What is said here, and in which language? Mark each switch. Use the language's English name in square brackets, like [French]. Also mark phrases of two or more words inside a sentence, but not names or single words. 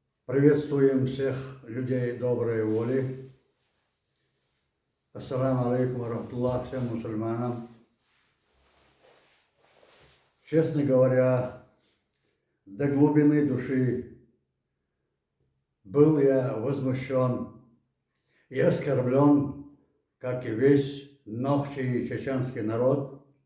[Russian] Приветствуем всех людей доброй воли. [Arabic] السلام عليكم رحمة الله [Russian] всем мусульманам. Честно говоря, до глубины души был я возмущен и оскорблен, как и весь нохчий чеченский народ,